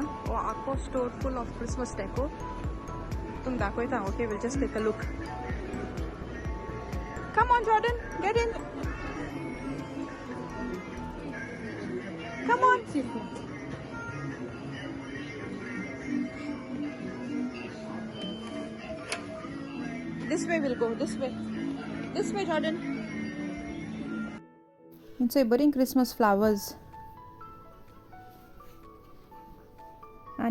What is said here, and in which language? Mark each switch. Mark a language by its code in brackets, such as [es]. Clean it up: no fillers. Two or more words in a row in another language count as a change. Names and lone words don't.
[kok] वो आखो [en] store full of Christmas deco. [kok] तुम दाखयता. [en] OK. Will just take a look. Come on Jordan, get in. come on. This way we'll go. This way. This way, Jordan. It's a budding Christmas flowers.